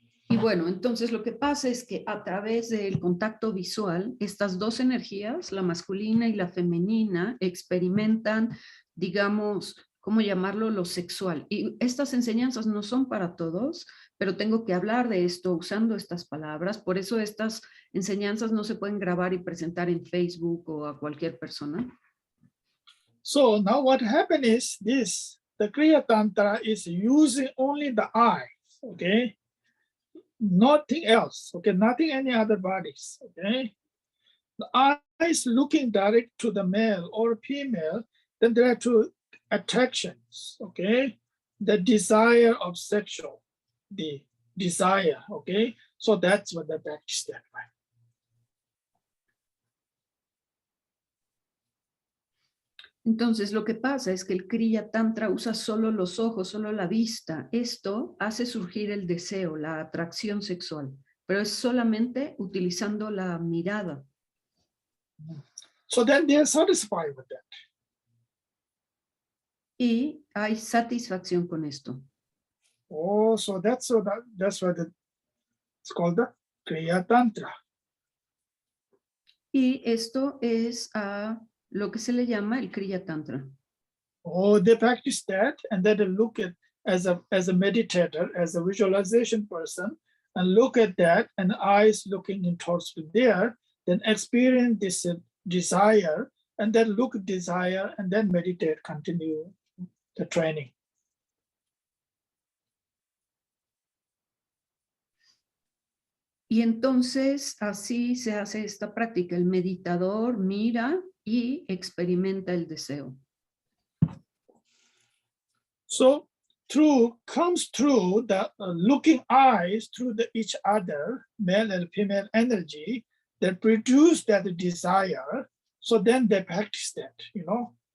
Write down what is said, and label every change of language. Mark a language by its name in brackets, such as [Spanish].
[Spanish] Y bueno, entonces lo que pasa es que a través del contacto visual, estas dos energías, la masculina y la femenina, experimentan, digamos, ¿cómo llamarlo? Lo sexual. Y estas enseñanzas no son para todos, pero tengo que hablar de esto usando estas palabras. Por eso estas enseñanzas no se pueden grabar y presentar en Facebook o a cualquier persona. [English] So now what happened is this, the Kriya Tantra is using only the eyes, okay? Nothing else, okay? Nothing any other bodies, okay? The eyes looking direct to the male or female, then there are two attractions, okay? The desire of sexual, the desire, okay? So that's what the practice that way. [Spanish] Entonces, lo que pasa es que el Kriya Tantra usa solo los ojos, solo la vista. Esto hace surgir el deseo, la atracción sexual, pero es solamente utilizando la mirada. [English] So then they are satisfied with that. [Spanish] Y hay satisfacción con esto. [English] Oh, so that's what it's called the Kriya Tantra. [Spanish] Y esto es lo que se le llama el Kriya Tantra. [English] Oh, they practice that, and then they look at as a meditator, as a visualization person, and look at that, and eyes looking in towards there, then experience this desire, and then look at desire, and then meditate, continue the training. [Spanish] Y entonces así se hace esta práctica. El meditador mira y experimenta el deseo. [English] So comes through the looking eyes through each other, male and female energy that produce that desire. So then they practice that, you know.